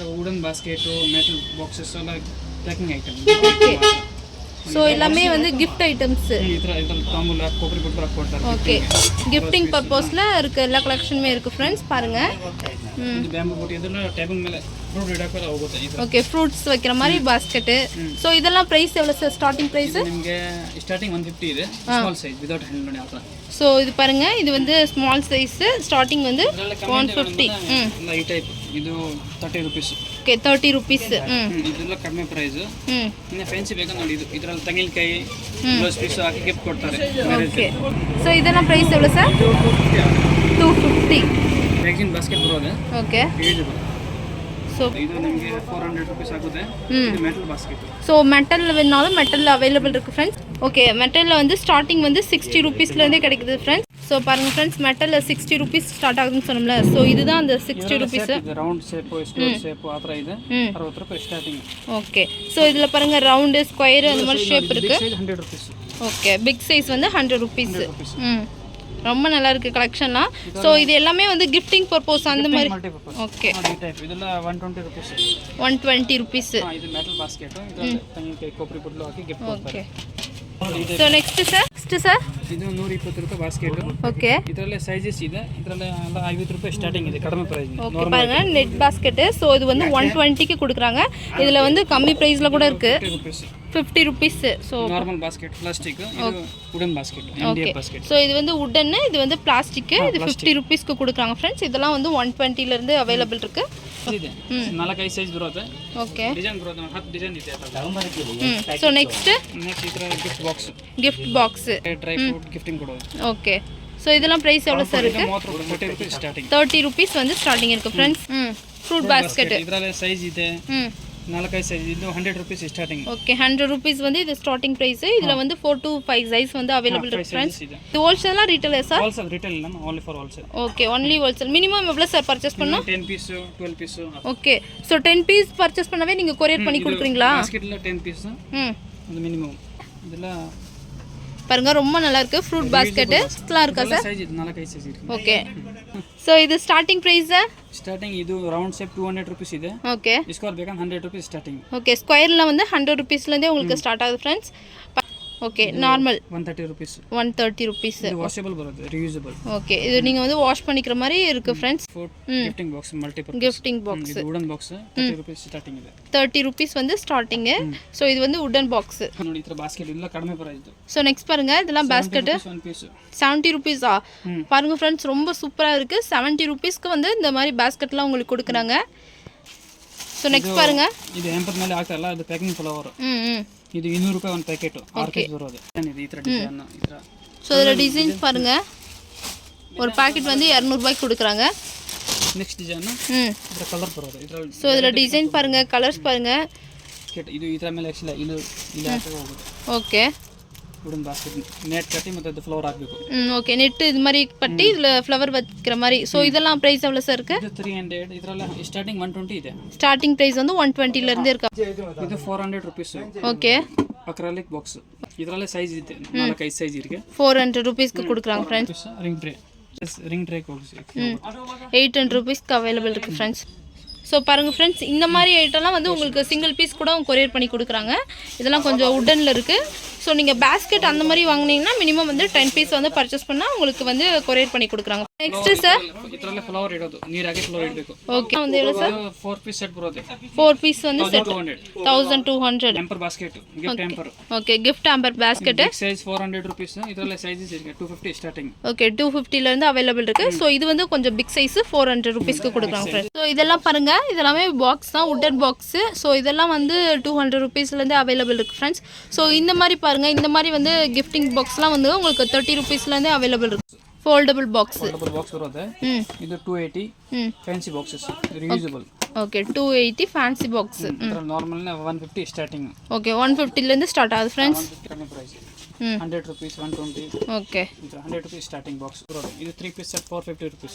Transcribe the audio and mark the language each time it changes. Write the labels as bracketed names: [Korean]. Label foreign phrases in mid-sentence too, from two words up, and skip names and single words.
[English] wooden basket, metal boxes [Tamil] எல்லாம் [English] packing item. [Tamil] ஓகே, ஸோ எல்லாமே வந்து [English] gift items. [Tamil] தாம்பூல கொப்பரி போட்டு போட்டாரு. ஓகே, [English] gifting purposela [Tamil] இருக்க எல்லா கலெக்ஷனுமே இருக்கு ஃப்ரெண்ட்ஸ், பாருங்க. இது பேம்பு போட்டு இதெல்லாம் டேபிள் மேல ஃப்ரூட் இடக்கல [Kannada] ಹೋಗುತ್ತೆ ಇದು. [Tamil] ஓகே, ஃப்ரூட்ஸ் வைக்கிற மாதிரி பாஸ்கெட். ஸோ இதெல்லாம் பிரைஸ் எவ்வளவு சார்? [English] starting price [Kannada] ನಿಮಗೆ ಸ್ಟಾರ್ಟಿಂಗ್ 150 ಇದೆ, [English] small size without hand [Kannada] ನೋಡಿ ಆತರ. [Tamil] ஸோ இது பாருங்க, இது வந்து [English] small size, [Tamil] ஸ்டார்டிங் வந்து 150. [Kannada] ಇಲ್ಲ ಈ ಟೈಪ್ ಇದು 30 ರೂಪೀಸ್. ಓಕೆ, 30 rupees. ಇದೆಲ್ಲ ಕಡಿಮೆ ಪ್ರೈಸ್. ಇನ್ನು ಫ್ಯಾನ್ಸಿ ಬೇಕಾ ನೋಡಿ, ಇದು ಇದರಲ್ಲಿ ತೆಂಗಿನಕಾಯಿ ಬ್ಲೌಸ್ ಪೀಸ್ ಹಾಕಿ ಗಿಫ್ಟ್ ಕೊಡ್ತಾರೆ. ಓಕೆ, [Tamil] ஸோ இதெல்லாம் பிரைஸ் எவ்வளவு சார்? 250. [Kannada] ಪ್ಯಾಕಿಂಗ್ ಬಾಸ್ಕೆಟ್ ಬರೋದು. ಓಕೆ, ஸோ ಇದು ನಿಮಗೆ 400 ರೂಪೀಸ್ ಆಗುತ್ತೆ. ಇದು [English] metal basket. [Tamil] ஸோ மெட்டல் வேணாலும் மெட்டல் அவைலபிள் இருக்குது ஃப்ரெண்ட்ஸ். ஓகே, மெட்டலில் வந்து ஸ்டார்டிங் வந்து 60 rupeesலேருந்தே கிடைக்குது ஃப்ரெண்ட்ஸ். ஸோ பாருங்கள் ஃப்ரெண்ட்ஸ், மெட்டலில் 60 rupees ஸ்டார்ட் ஆகுதுன்னு சொன்னோம்ல. ஸோ இதுதான் அந்த 60 rupees. [English] round shape, square shape [Kannada] ಆ ಥರ ಇದೆ. 60 ರೂಪಾಯಿ ಸ್ಟಾರ್ಟಿಂಗ್. [Tamil] ஓகே, ஸோ இதில் பாருங்கள் ரவுண்டு, ஸ்கொயர் அந்த மாதிரி ஷேப் இருக்குது. [Kannada] 100 ರೂಪೀಸ್. [Tamil] ஓகே, [English] big size [Tamil] வந்து 100 rupees. ரொம்ப நல்லா இருக்குது கலெக்ஷன்லாம். ஸோ இது எல்லாமே வந்து கிஃப்டிங் பர்பஸ் அந்த மாதிரி. ஓகே, இதெல்லாம் 120 ರೂಪೀಸ್. 120 rupees. [Kannada] ಇದು [English] metal basket, [Kannada] ಇದು ತೆಂಗಿನಕಾಯಿ ಕೊಬ್ಬರಿ ಬುಡ್ಲು ಹಾಕಿ ಗಿಫ್ಟ್ ಕೊಡ್ತಾರೆ. [English] so next sir [Kannada] ಇದು 120 ರೂಪಾಯಿ ಬಾಸ್ಕೆಟ್. ಓಕೆ, ಇದರಲ್ಲೇ ಸೈಜಸ್ ಇದೆ. ಇದರಲ್ಲೇ 50 ರೂಪಾಯಿ ಸ್ಟಾರ್ಟಿಂಗ್ ಇದೆ, ಕಡಿಮೆ ಪ್ರೈಸ್. [Tamil] ஓகே பாருங்க, [English] net basket. [Tamil] ஸோ இது வந்து 120க்கு கொடுக்குறாங்க. இதில் வந்து கம்மி ப்ரைஸில் கூட இருக்குது, 50 rupees. ஸோ [English] normal basket, plastic. [Tamil] இது [English] wooden basket, MDF basket. [Tamil] ஸோ இது வந்து வுடன், இது வந்து பிளாஸ்டிக். இது 50 rupeesக்கு கொடுக்குறாங்க ஃப்ரெண்ட்ஸ். இதெல்லாம் வந்து 120லேருந்து அவைலபிள் இருக்கு. [Kannada] ಇದೆ 4-5 ಸೈಜ್ ಬರುತ್ತೆ. ಓಕೆ, ಡಿಸೈನ್ ಬರುತ್ತೆ, 10 ಡಿಸೈನ್ ಇದೆ. [English] so next [Kannada] ಇದರ [English] gift box. gift box, dry fruit gifting [Kannada] ಕೊಡೋದು. [Tamil] ஓகே, ஸோ இதெல்லாம் ப்ரைஸ் எவ்வளோ சார் இருக்கு? [Kannada] 30 ರೂಪಾಯಿ ಸ್ಟಾರ್ಟಿಂಗ್. [Tamil] 30 rupees வந்து ஸ்டார்டிங் இருக்கு ஃப்ரெண்ட்ஸ். [English] fruit basket. [Kannada] ಇದರಲ್ಲೇ ಸೈಜ್ ಇದೆ, 4-5 ಸೈಜ್. ಇದು 100 ರೂಪೀಸ್ ಸ್ಟಾರ್ಟಿಂಗ್. [Tamil] ஓகே, 100 rupees வந்து இது ஸ்டார்டிங் பிரைஸ். இதுல வந்து 4 to 5 சைஸ் வந்து அவைலபிள் இருக்கு ஃப்ரெண்ட்ஸ். இது ஹோல்சேலா ரீட்டைலா சார்? ஹோல்சேல் ரீட்டைல் நம்ம [English] only for wholesale. [Tamil] ஓகே, [English] only wholesale. [Tamil] மினிமம் எவ்வளவு சார் பர்ச்சேஸ் பண்ணனும்? 10 பீஸ் 12 பீஸ். ஓகே, சோ 10 பீஸ் பர்ச்சேஸ் பண்ணவே நீங்க கொரியர் பண்ணி கொடுக்குறீங்களா? பாஸ்கெட்ல 10 பீஸ் அது மினிமம். இதெல்லாம் பாருங்க ரொம்ப நல்லா இருக்குது ஃப்ரூட் பாஸ்கெட்டு இதெல்லாம் இருக்கா சார் சைஸ் இது 4 சைஸ் இருக்கு ஓகே ஸோ இது ஸ்டார்டிங் ப்ரைஸ் [Kannada] ಸ್ಟಾರ್ಟಿಂಗ್ ಇದು [English] round shape [Kannada] 200 ರೂಪೀಸ್ ಇದೆ [Tamil] ஓகே [Kannada] ಸ್ಕ್ವೇರ್ ಬೇಕಂದ್ರೆ 100 ರೂಪೀಸ್ ಸ್ಟಾರ್ಟಿಂಗ್ [Tamil] ஓகே ஸ்கொயரில் வந்து 100 ருபீஸ்லேருந்தே உங்களுக்கு ஸ்டார்ட் ஆகுது ஃப்ரெண்ட்ஸ் ஓகே நார்மல் [Kannada] 130 ರೂಪೀಸ್ [Tamil] 130 ருபீஸ் [Kannada] ಇದು ವಾಷಬಲ್ ಬರುತ್ತೆ ರಿಯೂಸಬಲ್ [Tamil] ஓகே இது நீங்கள் வந்து வாஷ் பண்ணிக்கிற மாதிரி இருக்குது ஃப்ரெண்ட்ஸ் [English] gifting box multipurpose gifting box [Kannada] ಇದು [English] wooden box [Kannada] 30 ರೂಪೀಸ್ ಸ್ಟಾರ್ಟಿಂಗ್ ಇದೆ [Tamil] 30 ருபீஸ் வந்து ஸ்டார்டிங்கு ஸோ இது வந்து உடன் பாக்ஸ் [Kannada] ನೋಡಿ ಈ ತರ ಬಾಸ್ಕೆಟ್ ಇಲ್ಲ ಕಡಿಮೆ ಪ್ರೈಸ್ ಇದು [Tamil] ஸோ நெக்ஸ்ட் பாருங்க இதெல்லாம் பாஸ்கெட்டு [English] one piece [Tamil] 70 ருபீஸா பாருங்க ஃப்ரெண்ட்ஸ் ரொம்ப சூப்பராக இருக்குது 70 ருபீஸ்க்கு வந்து இந்த மாதிரி பாஸ்கெட்லாம் உங்களுக்கு கொடுக்குறாங்க ஸோ நெக்ஸ்ட் பாருங்க [Kannada] ಇದು ಹ್ಯಾಂಪರ್ ಮೇಲೆ ಹಾಕ್ತಾರಲ್ಲ ಅದು [English] packing flower ம் [Kannada] ಇದು 200 ರೂಪಾಯಿ ಒಂದು ಪ್ಯಾಕೆಟ್ 6 ಪೀಸ್ ಬರೋದು ಇದು ಈ ತರ ಡಿಸೈನ್ ಈ ತರ [Tamil] ஸோ இதில் டிசைன்ஸ் பாருங்க ஒரு பாக்கெட் வந்து 200 ரூபாய்க்கு கொடுக்குறாங்க [English] next design ம் [Kannada] ಇದರ ಕಲರ್ ಬರೋದು ಇದರಲ್ಲಿ [Tamil] ஸோ இதில் டிசைன் பாருங்க கலர்ஸ் பாருங்க [Kannada] ಬಾಸ್ಕೆಟ್ ಇದು ಈ ತರ ಮೇಲೆ ಆಕ್ಚುಲಿ ಇಲ್ಲಿ ಇಲ್ಲಿ ಹಾಕಿ ಹೋಗೋದು [Tamil] ஓகே [English] wooden basket net [Kannada] ಕಟ್ಟಿ ಮತ್ತೆ ಅದು ಫ್ಲವರ್ ಹಾಕಬೇಕು [Tamil] ம் ಓಕೆ நெட்டு இது மாதிரி பட்டி இதில் ஃப்ளவர் வைக்கிற மாதிரி ஸோ இதெல்லாம் ப்ரைஸ் எவ்வளோ சார் இருக்குது [Kannada] ಇದು 300 ಇದರಲ್ಲಿ ಸ್ಟಾರ್ಟಿಂಗ್ 120 ಇದೆ [English] starting price [Tamil] வந்து 120லேருந்தே இருக்கா [Kannada] ಇದು 400 ರೂಪೀಸ್ [Tamil] ஓகே [English] acrylic box [Kannada] ಇದರಲ್ಲಿ ಸೈಜ್ ಇದೆ 4-5 ಸೈಜ್ ಇருக்கு [Tamil] 400 ருபீஸ்க்கு கொடுக்குறாங்க ஃப்ரெண்ட்ஸ் [English] ring tray box [Tamil] 800 ருபீஸ்க்கு அவைலபிள் இருக்குது ஃப்ரெண்ட்ஸ் ஸோ பாருங்கள் ஃப்ரெண்ட்ஸ் இந்த மாதிரி ஐட்டம்லாம் வந்து உங்களுக்கு சிங்கிள் பீஸ் கூட கொரியர் பண்ணி கொடுக்குறாங்க இதெல்லாம் கொஞ்சம் உட்டனில் இருக்குது ஸோ நீங்கள் பேஸ்கெட் அந்த மாதிரி வாங்கினீங்கன்னா மினிமம் வந்து 10 பீஸ் வந்து பர்ச்சேஸ் பண்ணால் உங்களுக்கு வந்து கொரியர் பண்ணி கொடுக்குறாங்க நெக்ஸ்ட்டு சார் [Kannada] ಇದರಲ್ಲಿ ಫ್ಲವರ್ ಇಡೋದು ನೀರಾಗಿ ಫ್ಲವರ್ ಇಡಬೇಕು [Tamil] ஓகே வந்து எவ்வளோ சார் [English] 4 piece set [Kannada] ಬರುತ್ತೆ [Tamil] 4 பீஸ் வந்து செட் 1200 1200 [English] hamper basket gift hamper [Tamil] ஓகே [English] gift hamper basket [Kannada] ಸೈಜ್ 400 ರೂಪೀಸ್ ಇದರಲ್ಲಿ ಸೈಜಸ್ ಇருக்கு 250 ಸ್ಟಾರ್ಟಿಂಗ್ [Tamil] ஓகே 250லேருந்து அவைலபிள் இருக்குது ஸோ இது வந்து கொஞ்சம் [English] big size [Tamil] 400 ருபீஸ்க்கு கொடுக்குறாங்க ஃப்ரெண்ட்ஸ் ஸோ இதெல்லாம் பாருங்கள் இதெல்லாமே பாக்ஸ் தான் உட்டன் பாக்ஸு ஸோ இதெல்லாம் வந்து 200 ருபீஸ்லேருந்து அவைலபிள் இருக்குது ஃப்ரெண்ட்ஸ் ஸோ இந்த மாதிரி பாருங்கள் இந்த மாதிரி வந்து கிஃப்டிங் பாக்ஸ்லாம் வந்து உங்களுக்கு 30 ருபீஸ்லேருந்தே அவைலபிள் இருக்குது [English] foldable box double box [Kannada] ಬರುತ್ತೆ ಇದು 280 [English] fancy boxes reusable [Tamil] ஓகே 280 [English] fancy box [Kannada] ನಾರ್ಮಲ್ 150 ಸ್ಟಾರ್ಟಿಂಗ್ [Tamil] ஓகே 150லேருந்து ಸ್ಟಾರ್ಟ್ ஆகுது ஃப்ரெண்ட்ஸ் [Kannada] ಕಡಿಮೆ ಪ್ರೈಸ್ 100 ರೂಪೀಸ್ 120 [Tamil] ஓகே [Kannada] ಇದು 100 ರೂಪೀಸ್ ಸ್ಟಾರ್ಟಿಂಗ್ ಬಾಕ್ಸ್ ಬರೋದು ಇದು [English] 3 piece set [Kannada] 450 ರೂಪೀಸ್